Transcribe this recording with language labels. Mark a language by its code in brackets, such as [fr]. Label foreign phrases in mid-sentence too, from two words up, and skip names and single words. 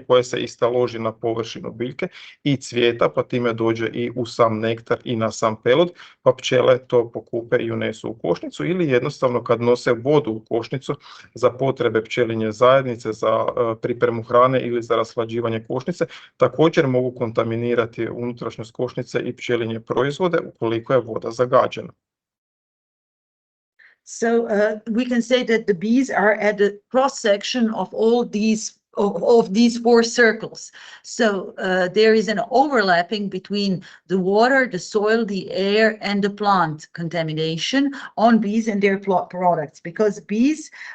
[hr] se istaloži na površinu biljke i cvijeta, pa time dođe i u sam nektar nektar i na sam pelud, pa pčele to pokupe i unesu u košnicu, ili jednostavno kad nose vodu u košnicu za potrebe pčelinje zajednice, za pripremu hrane ili za rashlađivanje košnice, također mogu kontaminirati unutrašnjost košnice i pčelinje proizvode ukoliko je voda zagađena. [en] So we can say that the bees are at the cross section of all these four circles. So there is an overlapping between the water, the soil, the air, and the plant contamination on bees and their products, because bees